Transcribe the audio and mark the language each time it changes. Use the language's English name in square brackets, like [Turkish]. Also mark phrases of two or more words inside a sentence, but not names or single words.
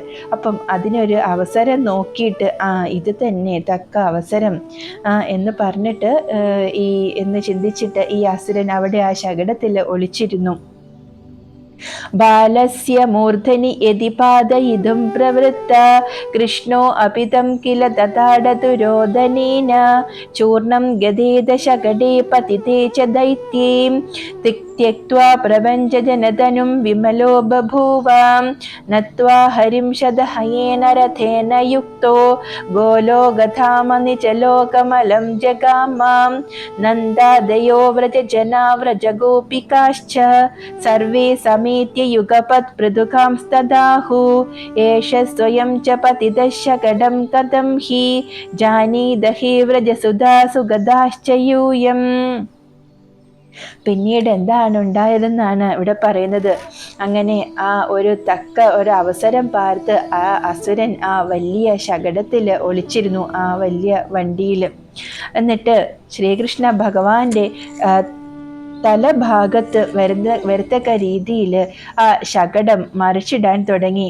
[Malayalam] അപ്പം അതിനൊരു അവസരം നോക്കിയിട്ട് ഇത് തന്നെ തക്ക അവസരം എന്ന് പറഞ്ഞിട്ട് എന്ന് ചിന്തിച്ചിട്ട് ഈ അസുരൻ അവിടെ ആ ശകടത്തിൽ ഒളിച്ചിരുന്നു. [Sanskrit] ബാലസ്യ മൂർധനി യതി പാദയിതും പ്രവൃത്ത കൃഷ്ണോ അപിതം കില തഥാടതു രോദനേന ചൂർണം ഗദേദ ശകടേ പതിതേ ച ദൈത്യേ त्यक्त्वा प्रपञ्चजनतनुं विमलो बभूव नत्वा हरिं शतहयेन रथेन युक्तो गोलो गतामनिचलोकमलं जगाम नन्दादयो व्रजजना व्रजगोपिकाश्च सर्वे समेत्य युगपत्पृथुकांस्तदाहु एष स्वयं च पतितः शकटं कथं हि जानीदहि व्रजसुधा सुगदाश्च यूयम्. [Malayalam] പിന്നീട് എന്താണ് ഉണ്ടായതെന്നാണ് ഇവിടെ പറയുന്നത്. അങ്ങനെ ആ ഒരു അവസരം പാർത്ത് ആ അസുരൻ ആ വലിയ ശകടത്തിൽ ഒളിച്ചിരുന്നു, ആ വലിയ വണ്ടിയിൽ. എന്നിട്ട് ശ്രീകൃഷ്ണ ഭഗവാന്റെ തലഭാഗത്ത് വരത്തക്ക രീതിയിൽ ആ ശകടം മറിച്ചിടാൻ തുടങ്ങി.